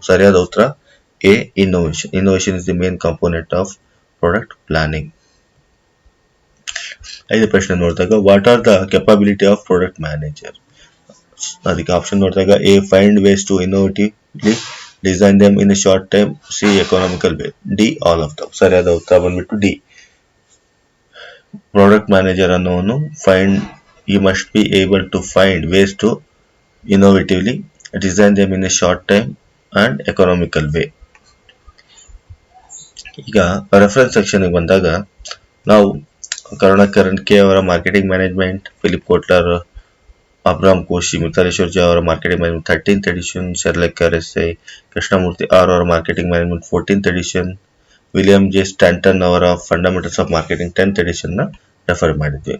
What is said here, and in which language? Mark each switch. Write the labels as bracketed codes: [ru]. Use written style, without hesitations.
[kn] ಸರಿಯಾದ ಉತ್ತರ [en] A innovation. Innovation is the main component of product planning. [kn] ಐದು ಪ್ರಶ್ನೆ ನೋಡಿದಾಗ [en] What are the capability of product manager. [kn] ಅದಕ್ಕೆ ಆಪ್ಷನ್ ನೋಡಿದಾಗ [en] A find ways to innovatively design them in a short time, C economical way, D all of them. [kn] ಸರಿಯಾದ ಉತ್ತರ ಬಂದ್ಬಿಟ್ಟು D. Product manager ಅನ್ನೋನು [en] he must be able to find ways to innovatively design them in a short time and economical way. [kn] ಈಗ reference section ಬಂದಾಗ ನಾವು Karunakaran K ಅವರ marketing management, Philip Kotler, ಅಬ್ರಾಮ್ ಕೋಶಿ, ಮಿತಾಲಿ ಜಾ ಅವರ marketing management 13th edition, ಶೆರ್ಲೆಕ್ RSI, Krishnamurthy R ಅವರ marketing management 14th edition, William J ಸ್ಟ್ಯಾನ್ಟನ್ ಅವರ fundamentals of marketing 10th edition ನ ರೆಫರ್ ಮಾಡಿದ್ವಿ.